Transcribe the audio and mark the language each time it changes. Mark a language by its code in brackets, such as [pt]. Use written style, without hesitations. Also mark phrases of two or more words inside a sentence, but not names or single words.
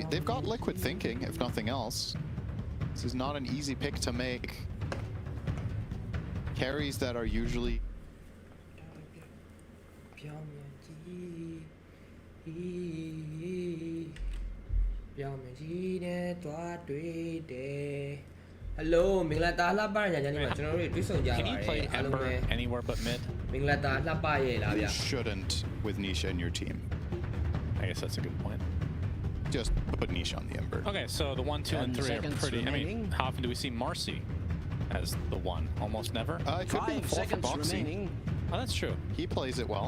[en] They've got Liquid thinking, if nothing else. This is not an easy pick to make. Carries that are usually... [my] Hello မင်္ဂလာတာလှပတဲ့ညချမ်းလေးမှာကျွန်တော်တို့တွေ့ဆုံကြပါတ [en] Can [my] ယ် [en] you play Ember anywhere but mid? [my] မင်္ဂလာတာလှပရဲ့လားဗျ [en] You shouldn't with Nisha in your team. I guess that's a good point. Just put Nisha on the Ember. Okay, so the 1, 2, and 3 are pretty... I mean, how often do we see Marcy as the 1? Almost never? It could be the 4 for Boxy. Oh, that's true. He plays it well.